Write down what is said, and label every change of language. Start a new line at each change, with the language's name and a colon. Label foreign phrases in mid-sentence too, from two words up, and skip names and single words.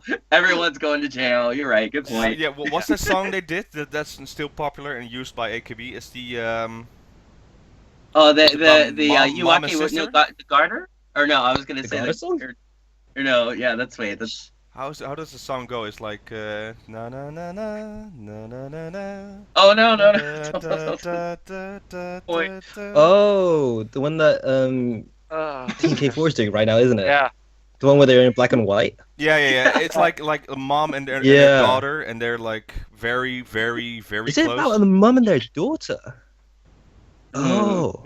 English: Everyone's going to jail. You're right. Good point. Yeah, what's that song they did that's still popular and used by AKB? It's the Oh, the Mom and Yuaki with Sister? the garter? Or no, I was gonna The say garter the song? or no, yeah, that's how does the song go? It's like na na na na na na na na. Oh no. Da, da, da, da, da, Point. da. Oh, the one that Team K4 is doing right now, isn't it? Yeah. The one where they're in black and white. Yeah. It's like a mom and their Yeah. daughter, and they're like very Is it close. about the mum and their daughter? Oh.